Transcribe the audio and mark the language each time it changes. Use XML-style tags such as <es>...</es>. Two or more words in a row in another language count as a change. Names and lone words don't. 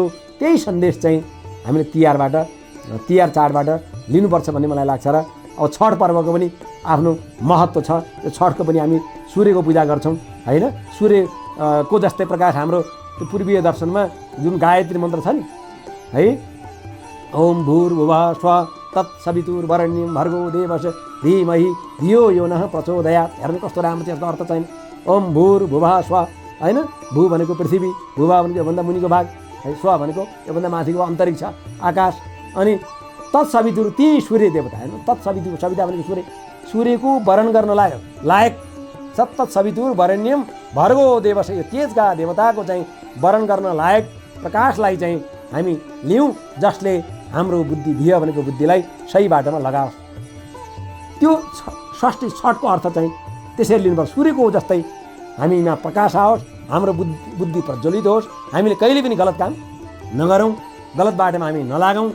<ne>त्यही सन्देश चाहिँ हामीले तिहार चाडबाट लिनुपर्छ भन्ने मलाई लाग्छ। र अब छठ पर्वको पनि आफ्नो महत्त्व छ। त्यो छठको पनि हामी सूर्यको पूजा गर्छौँ होइन? सूर्यको जस्तै प्रकाश हाम्रो त्यो पूर्वीय दर्शनमा जुन गायत्री मन्त्र छ नि है,</ne> <sa>ओम भूर्भुवः स्वः तत्सवितुर्वरेण्यं भर्गो देवस्य धीमहि धियो यो नः प्रचोदयात्।</sa> <ne>हेर्नु कस्तो राम्रो चाहिँ अर्थ छैन।</ne> <sa>ओम भूर्भुवः स्वः</sa> <ne>होइन, भू भनेको पृथ्वी, भूभा भनेको योभन्दा मुनिको भाग है, स्व भनेको योभन्दा माथिको अन्तरिक्ष आकाश, अनि तत्सवितुर ती सूर्य देवता होइन, तत्सवितुर सविता भनेको सूर्यको वरण गर्न लायक</ne> <sa>तत्सवितुर वरेण्यम भर्गो देवस्य,</sa> <ne>यो तेजका देवताको चाहिँ वरण गर्न लायक प्रकाशलाई चाहिँ हामी लियौँ, जसले हाम्रो बुद्धि धिय भनेको बुद्धिलाई सही बाटोमा लगाओस्। त्यो षष्ठी छठको अर्थ चाहिँ त्यसरी लिनुपर्छ। सूर्यको जस्तै हामीमा प्रकाश आओस्, हाम्रो बुद्धि प्रज्वलित होस्, हामीले कहिले पनि गलत काम नगरौँ, गलत बाटोमा हामी नलागौँ।</ne>